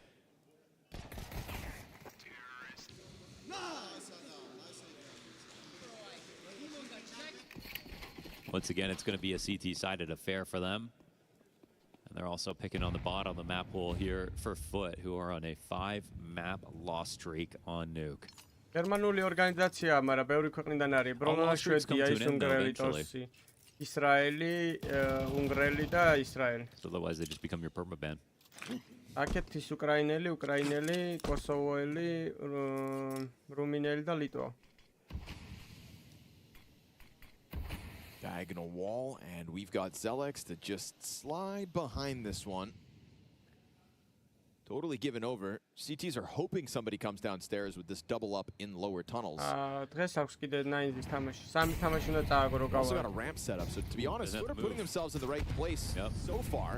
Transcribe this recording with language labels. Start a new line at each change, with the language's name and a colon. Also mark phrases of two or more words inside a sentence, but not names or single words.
English: Once again, it's going to be a CT-sided affair for them. And they're also picking on the bot on the map pool here for Foot, who are on a 5-map loss streak on Nuke.
Georgian: გერმანული ორგანიზაცია, მაგრამ ბევრი ქვეყნიდან არის. ბრონა, შვედია, უნგრელი, ტოსი. ისრაელი, უნგრელი და ისრაელი.
English: Otherwise they just become your permaban.
Georgian: აქეთ ის უკრაინელი, კოსოვოელი, რუმინელი და ლიტვა.
English: Diagonal wall, and we've got Zelex to just slide behind this one. Totally given over. CTs are hoping somebody comes downstairs with this double up in lower tunnels. Also got a ramp set up, so to be honest, Foot are putting themselves in the right place so far.